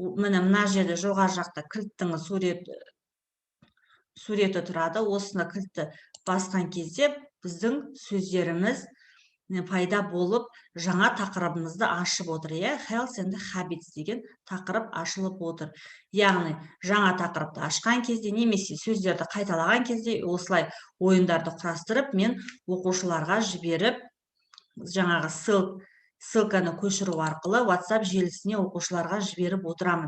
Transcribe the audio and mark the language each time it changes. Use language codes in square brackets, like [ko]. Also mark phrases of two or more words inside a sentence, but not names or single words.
[kk] міне мына жерде жоғары жақта кілттің суреті тұрады. Осыны кілтті басқан кезде біздің сөздеріміз пайда болып, жаңа тақырыбымызды ашып отыр. Health and Habits деген тақырып ашылып отыр. Яғни, жаңа тақырыпты ашқан кезде, немесе сөздерді қайталаған кезде, осылай ойындарды құрастырып, мен оқушыларға жіберіп, жаңағы ссылканы көшіру арқылы WhatsApp желісіне оқушыларға жіберіп отырамын.